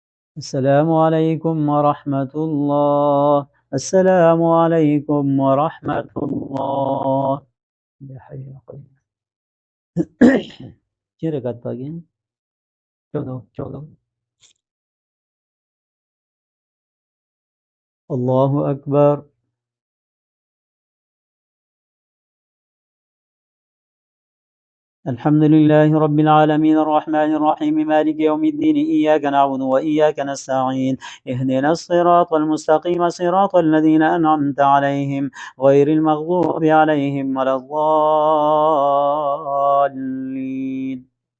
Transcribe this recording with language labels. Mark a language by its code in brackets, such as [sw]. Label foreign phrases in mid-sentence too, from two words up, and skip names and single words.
[ar] السلام عليكم ورحمة الله. السلام عليكم ورحمة الله. يا حي يا قيوم. [vi] Chưa được gật tới cái chỗ đâu. [ar] الله أكبر. الحمد لله رب العالمين الرحمن الرحيم مالك يوم الدين إياك نعبد وإياك نستعين اهدنا الصراط المستقيم صراط الذين أنعمت عليهم غير المغضوب عليهم ولا الضالين.